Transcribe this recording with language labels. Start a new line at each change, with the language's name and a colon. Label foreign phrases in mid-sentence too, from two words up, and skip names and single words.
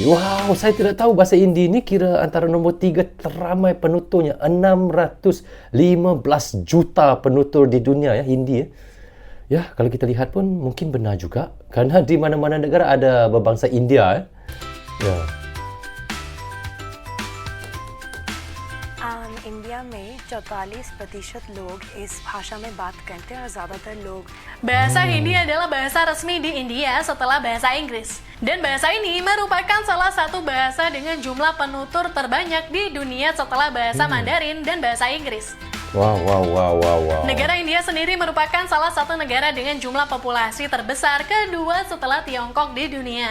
Malay: Wow, saya tidak tahu bahasa Hindi ni kira antara nombor 3 teramai penuturnya. 615 juta penutur di dunia ya, Hindi ya. Ya, kalau kita lihat pun mungkin benar juga. Kerana di mana-mana negara ada berbangsa India ya.
Hindi: India इंडिया में 44% लोग इस भाषा में बात करते हैं और ज़्यादातर लोग
Indonesian: Bahasa Hindi adalah bahasa resmi di India setelah bahasa Inggris. Dan bahasa ini merupakan salah satu bahasa dengan jumlah penutur terbanyak di dunia setelah bahasa Mandarin dan bahasa Inggris. Wow. Negara India sendiri merupakan salah satu negara dengan jumlah populasi terbesar kedua setelah Tiongkok di dunia.